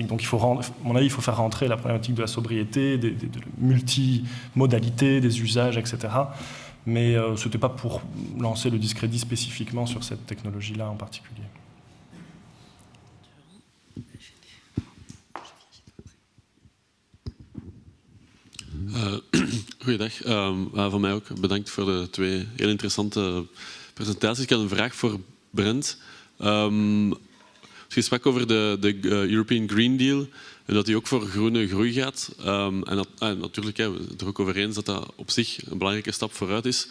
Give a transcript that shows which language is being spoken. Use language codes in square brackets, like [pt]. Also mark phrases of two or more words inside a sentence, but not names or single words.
[fr] Donc, à mon avis, il faut faire rentrer la problématique de la sobriété, de multimodalité, des usages, etc., mais ce n'était pas pour lancer le discrédit spécifiquement sur cette technologie-là en particulier. [nl] Goeiedag. Van mij ook bedankt voor de 2 heel interessante presentaties. Ik had een vraag voor Brent. Je sprak over de European Green Deal en dat die ook voor groene groei gaat. Natuurlijk, we zijn het er ook over eens dat dat op zich een belangrijke stap vooruit is.